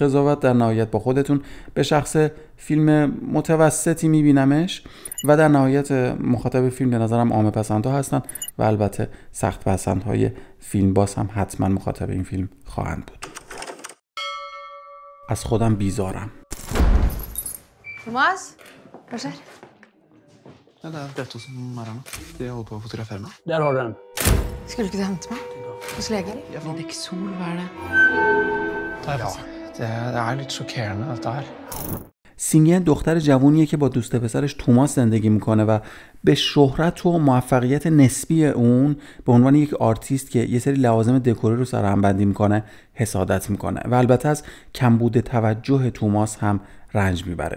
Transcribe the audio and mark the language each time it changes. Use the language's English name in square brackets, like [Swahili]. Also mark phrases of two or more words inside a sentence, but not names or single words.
[Persian] قضاوت در نهایت با خودتون. به شخص فیلم متوسطی میبینمش و در نهایت مخاطب فیلم به نظرم عامه پسندها هستن و البته سخت پسندهای فیلم باز هم حتما مخاطب این فیلم خواهند بود. از خودم بیزارم. [Norwegian] Thomas? Hva skjer? Ja, det er dette som er her nå. De holder på å fotografere meg. Der har du den. Skulle du ikke til å hente meg? Hos lege, eller? Ja, men- Lexol, hva er det? Ja, det er litt sjokkerende, dette her. [Persian] سینگه دختر جوونیه که با دوست پسرش توماس زندگی میکنه و به شهرت و موفقیت نسبی اون به عنوان یک آرتیست که یه سری لوازم دکوری رو سرهم بندی میکنه حسادت میکنه و البته از کمبود توجه توماس هم رنج میبره.